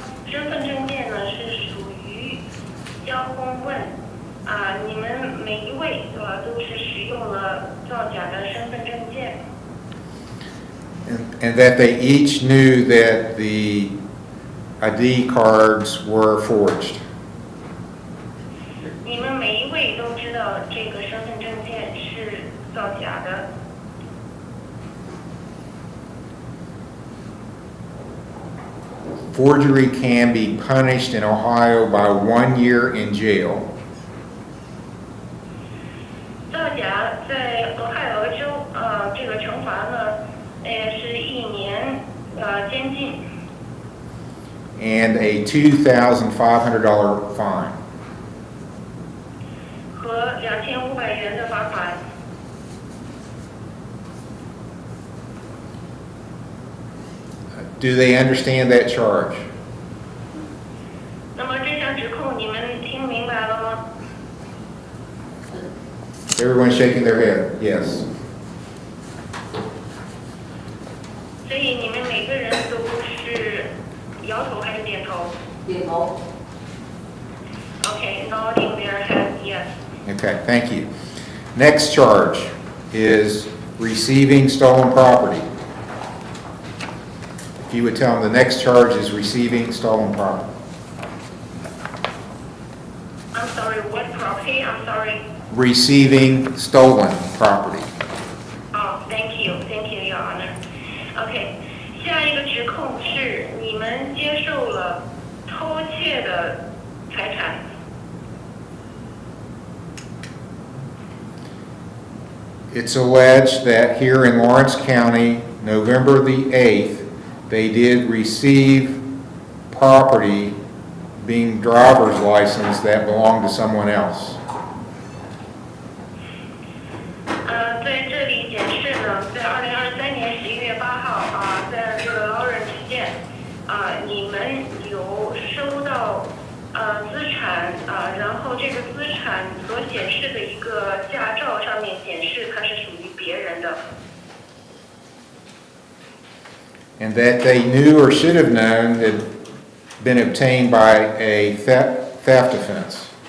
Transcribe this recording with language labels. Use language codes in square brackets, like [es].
[zh] 身份证件呢是属于交公问你们每一位都是使用了造假的身份证件。 [en] And that they each knew that the ID cards were forged. [zh] 你们每一位都知道这个身份证件是造假的。 [en] Forgery can be punished in Ohio by 1 year in jail. [zh] 造假在俄亥俄州这个惩罚呢，是1年监禁。 [en] And a $2,500 fine. [zh] 和2500元的罚款。 [en] Do they understand that charge? [zh] 那么这项指控你们听明白了吗？ [en] Everyone's shaking their head. Yes. [zh] 所以你们每个人都是摇头还是点头？点头。 [en] Okay, nodding their head, yes. Okay, thank you. Next charge is receiving stolen property. If you would tell them the next charge is receiving stolen property. I'm sorry, what property? I'm sorry. Receiving stolen property. Oh, thank you, Your Honor. [zh] Okay, 下一个指控是你们接受了偷窃的财产。 [en] It's alleged that here in Lawrence County, November the 8th, they did receive property being driver's license that belonged to someone else. [zh] 在这里显示呢，在2023年11月8号在这个劳人之间你们有收到资产然后这个资产所显示的一个驾照上面显示它是属于别人的。 [en] And that they knew or should have known had been obtained by a theft offense.